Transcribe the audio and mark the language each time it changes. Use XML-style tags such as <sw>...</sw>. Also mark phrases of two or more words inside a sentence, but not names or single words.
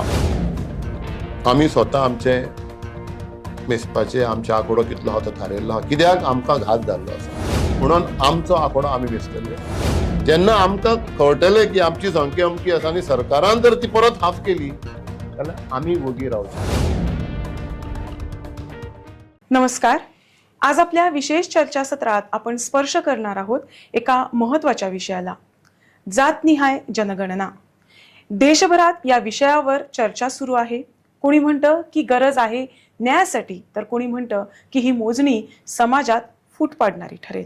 <kok>आमी स्वतः आमचे मेजपाचे आमचे आंकडो कितलो आहा तो थारयल्लो आहा, कित्याक आमकां घात जाल्लो आसा म्हणून आमचो आंकडो आमी मेजतले. जेन्ना आमकां कळटलें की आमची संख्या अमकी आसा आणि सरकारान जर ती परत हाफ केली जाल्यार आमी वगी रावचे.</kok> <mr>नमस्कार. आज आपल्या विशेष चर्चासत्रात आपण स्पर्श करणार आहोत एका महत्त्वाच्या विषयाला, जातनिहाय जनगणना. देशभरात या विषयावर चर्चा सुरू आहे. कोणी म्हणतं की गरज आहे न्यायासाठी, तर कोणी म्हणतं की ही मोजणी समाजात फूट पाडणारी ठरेल.</mr>